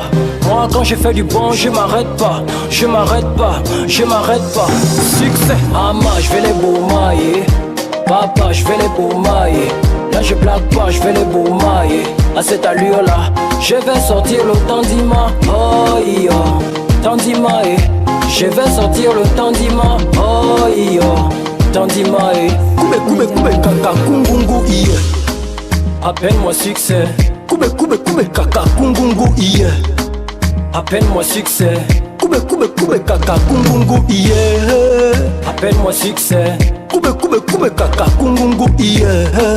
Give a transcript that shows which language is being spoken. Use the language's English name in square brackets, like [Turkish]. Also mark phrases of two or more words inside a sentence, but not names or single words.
[French] Moi quand je fais du bon, je m'arrête pas, je m'arrête pas, je m'arrête pas. Succès. Maman, je vais les baumailler. Papa, je vais les baumailler. Là je blague pas, je vais les baumailler. À cette allure là, je vais sortir le tandima. Oh yo, tandima eh. Je vais sortir le tandima. [Lingala] Oh yo, tandima eh. Koube kaka kungungu iye. [French] Appelle-moi succès. [Lingala] Koube kaka kungungu iye. [French] Appelle-moi succès. [Lingala] Koube kaka kungungu iye. [French] Appelle-moi succès. [Lingala] Koube koube kaka kungungu yeah.